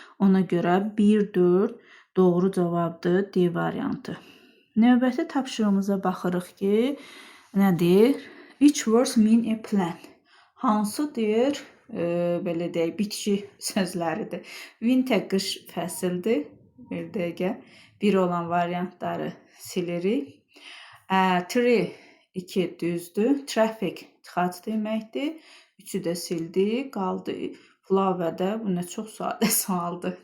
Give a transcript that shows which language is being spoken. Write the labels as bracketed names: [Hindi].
[Azerbaijani] Ona görə 1-4 doğru cavabdır, D variantı. Növbəti tapşırığımıza baxırıq ki, nədir? [English] Which words mean a plant? [Azerbaijani] Hansı deyir? Belə deyək, bitki sözləridir. Winter qış fəsildir. Bir dəqiqə. Bir olan variantları silirik. Tree 2 düzdür. Traffic tıxac deməkdir. 3-ü də sildik. Qaldı flower-də. Bu nə çox sadə sualdır.